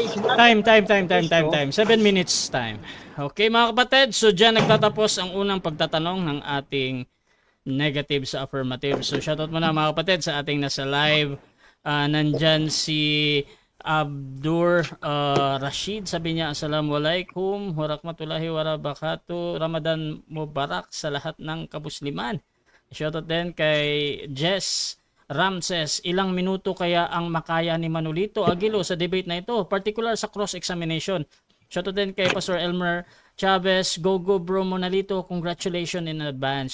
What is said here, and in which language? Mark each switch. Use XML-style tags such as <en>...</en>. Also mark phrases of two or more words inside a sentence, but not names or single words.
<en>Time. 7 minutes time.</en> <tl>Okay mga kapatid, so dyan nagtatapos ang unang pagtatanong ng ating negative sa affirmative. So shoutout muna mga kapatid sa ating nasa live. Nandyan si Abdur Rashid, sabi niya</tl> <ar>السلام عليكم ورحمة الله وبركاته, رمضان مبارك</ar> <tl>sa lahat ng kabusliman. Shoutout din kay Jess Ramses, ilang minuto kaya ang makaya ni Manolito Aguilo sa debate na ito, particular sa cross-examination. Shoutout din kay Pastor Elmer Chavez,</tl> <en>go bro Manolito, congratulations in advance.</en>